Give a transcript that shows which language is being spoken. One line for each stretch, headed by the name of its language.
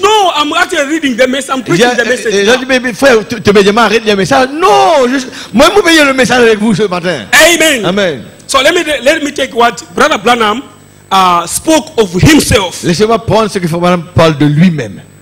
English: No, I'm actually reading the message. I'm preaching the message.
French: J'ai
English: now.
French: dit, mais frère, tu me demandes arrête le message. Non, moi, je vais le message avec vous ce matin.
English: Amen.
French: Amen.
English: So let me take what Brother Branham spoke of himself.
French: Laissez-moi prendre ce que Frère Branham parle de lui-même.